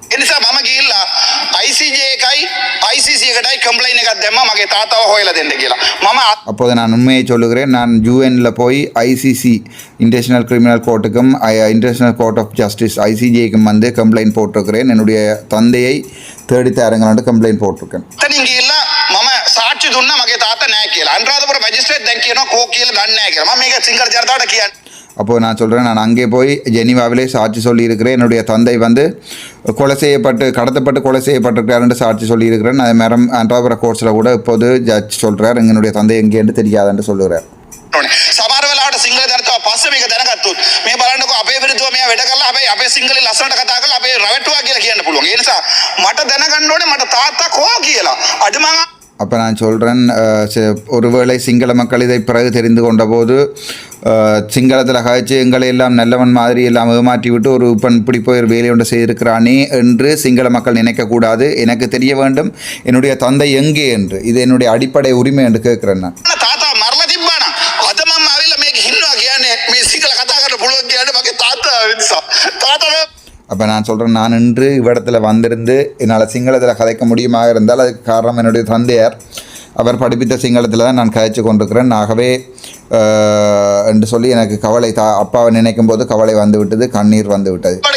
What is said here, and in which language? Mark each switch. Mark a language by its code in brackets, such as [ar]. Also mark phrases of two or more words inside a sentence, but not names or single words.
[ta] அப்போது நான் உண்மையை சொல்லுகிறேன், நான் UN போய் ICC இன்டர்நேஷனல் கிரிமினல் கோர்ட்டுக்கும் இன்டர்நேஷனல் கோர்ட் ஆஃப் ஜஸ்டிஸ் ICJக்கும் வந்து கம்ப்ளைண்ட் போட்டிருக்கிறேன். என்னுடைய தந்தையை தேடித்தாருங்களான்னு கம்ப்ளைண்ட் போட்டிருக்கேன். [si] සාක්ෂි දුන්නා මගේ තාත්තා நෑ කියලා අනුරාධපුර මැජිස්ට්‍රේට් දැන් කියනවා කෝ කියලා දන්නේ නැහැ කියලා. මම මේක සිංහල ජනතාවට කියන්නේ. [ta] அப்போது நான் சொல்கிறேன், நான் அங்கே போய் ஜெனீவாவிலே சாட்சி சொல்லியிருக்கிறேன். என்னுடைய தந்தை வந்து கொலை செய்யப்பட்டு கடத்தப்பட்டு கொலை செய்யப்பட்டிருக்காருன்னு சாட்சி சொல்லியிருக்கிறேன். அதே மாதிரி அன்றாபுர கோர்ட்ஸில் கூட இப்போது ஜட்ஜ் சொல்கிறார் எங்களுடைய தந்தை எங்கேன்னு தெரியாதுன்னு சொல்லுகிறார். [si] සමහර වෙලාවට සිංහල ජනතාව පස්සේ මේක දැනගත්තොත් මේ බලන්නකෝ අපේ විරුද්ධව මෙයා වැඩ කරලා හැබැයි අපේ සිංහලෙන් ලස්සනට කතා කරලා අපේ රවට්ටුවා කියලා කියන්න පුළුවන්. ඒ නිසා මට දැනගන්න ඕනේ මට තාත්තා කෝ කියලා. අද මම [ta] அப்போ நான் சொல்கிறேன், ஒருவேளை சிங்கள மக்கள் இதை பிறகு தெரிந்து கொண்ட போது சிங்களத்தில் கழிச்சு எங்களை எல்லாம் நல்லவன் மாதிரி எல்லாம் ஏமாற்றி விட்டு ஒரு பெண் இப்படி போய் ஒரு வேலை ஒன்று செய்திருக்கிறானே என்று சிங்கள மக்கள் நினைக்கக்கூடாது. எனக்கு தெரிய வேண்டும் என்னுடைய தந்தை எங்கே என்று. இது என்னுடைய அடிப்படை உரிமை என்று கேட்குறேன் நான். [si] තාත්තා මරලා තිබ්බා නම් අද මම ආවිල්ලා මේක හින්නවා කියන්නේ මේ සිංහල කතා කරන්න පුළුවන් කියන්නේ මගේ තාත්තා නිසා. තාත්තා [ta] அப்போ நான் சொல்கிறேன், நான் இன்று இவ்விடத்தில் வந்திருந்து என்னால் சிங்களத்தில் கதைக்க முடியுமாக இருந்தால் அதுக்கு காரணம் என்னுடைய தந்தையார். அவர் படிப்பித்த சிங்களத்தில் தான் நான் கதைச்சு கொண்டிருக்கிறேன். ஆகவே என்று சொல்லி எனக்கு கவலை அப்பாவை நினைக்கும் போது கவலை வந்து விட்டது, கண்ணீர் வந்து விட்டது.